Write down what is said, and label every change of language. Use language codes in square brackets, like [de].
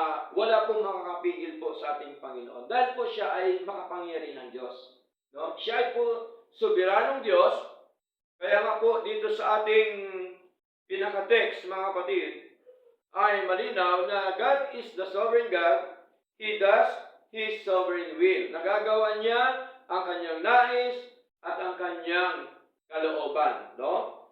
[tl] Wala pong makakapigil po sa ating Panginoon. Dahil po siya ay makapangyarihan ng Diyos. No? Siya ay po soberanong Diyos. Kaya nga po dito sa ating pinaka-text, mga kapatid, ay malinaw na [en] God is the sovereign God. He does His sovereign will. [tl] Nagagawa niya ang kanyang nais at ang kanyang kalooban. No?